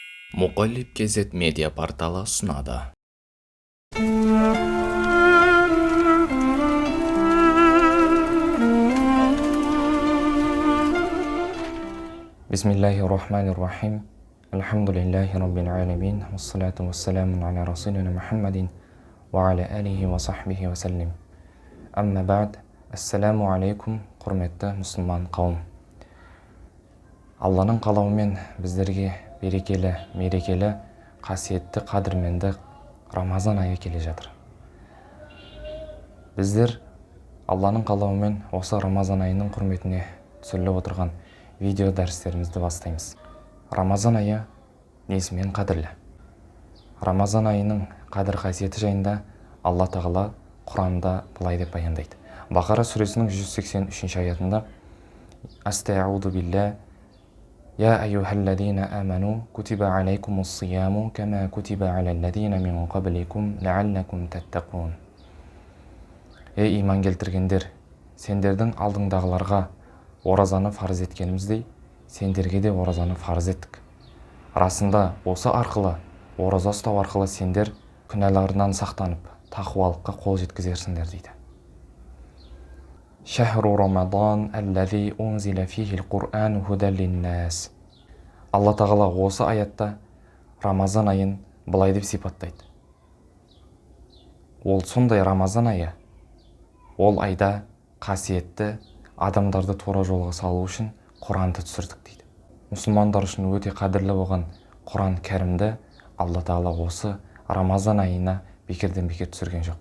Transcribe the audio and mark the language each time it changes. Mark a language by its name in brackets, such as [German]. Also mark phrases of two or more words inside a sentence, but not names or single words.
[Kazakh] Мұқаліп кезет медиа порталы ұсынады. [Arabic] بسم الله الرحمن الرحيم. الحمد لله رب العالمين والصلاة والسلام على رسولنا محمد وعلى آله وصحبه وسلم. أما بعد. السلام عليكم, [Kazakh] құрметті мұсылман қауым. Алланың қалауымен біздерге берекелі, мерекелі, қасиетті, қадірменді Рамазан айы келе жатыр. Біздер Алланың қалауымен осы Рамазан айының құрметіне түсіріліп отырған видео дәрістерімізді бастаймыз. Рамазан айы несімен қадірлі? Рамазан айының қадір қасиеті жайында Алла Тағала Құранда былай деп баяндайды. Бақара сүресінің 183 аятында: [Arabic] أستعيذ بالله يا أيها الذين آمنوا كتب عليكم الصيام كما كتب على الذين من قبلكم لعلكم تتقون. [Kazakh] Ей иман келтіргендер, сендердің алдыңдағыларға оразаны фарыз еткеніміздей, сендерге де оразаны фарыз еттік. Расында осы арқылы, ораза ұстау арқылы сендер күнәларынан сақтанып, тақуалыққа қол жеткізерсіңдер дейді. [Arabic] شهر رمضان الذي أنزل فيه القرآن هدى للناس. [Kazakh] Алла Тағала осы аятта Рамазан айын былай деп сипаттайды. Ол сондай Рамазан айы, ол айда қасиетті, адамдарды тура жолға салу үшін Құранды түсірдік дейді. Мұсылмандар үшін өте қадірлі болған Құран кәрімді Алла Тағала осы Рамазан айына бекерден бекер түсірген жоқ.